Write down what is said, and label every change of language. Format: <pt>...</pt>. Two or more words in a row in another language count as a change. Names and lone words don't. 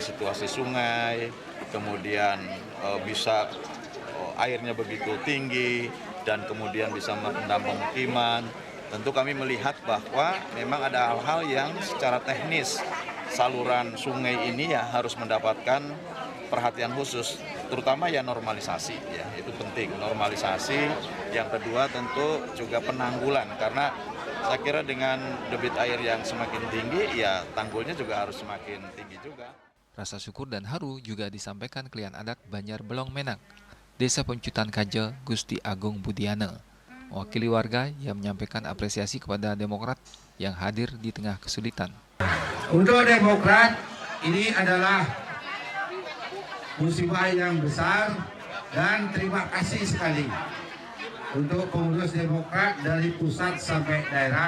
<id>situasi sungai, kemudian bisa airnya begitu tinggi dan kemudian bisa merendam pemukiman, tentu kami melihat bahwa memang ada hal-hal yang secara teknis saluran sungai ini ya harus mendapatkan perhatian khusus, terutama ya normalisasi, ya itu penting, normalisasi. Yang kedua tentu juga penanggulan, karena saya kira dengan debit air yang semakin tinggi, ya tanggulnya juga harus semakin tinggi juga. Rasa syukur dan haru juga disampaikan klien adat Banjar Belong Menak, Desa Pemecutan Kaje, Gusti Agung Budiana, mewakili warga yang menyampaikan apresiasi kepada Demokrat yang hadir di tengah kesulitan. Untuk Demokrat, ini adalah musibah yang besar dan terima kasih sekali untuk pengurus Demokrat dari pusat sampai daerah.</id>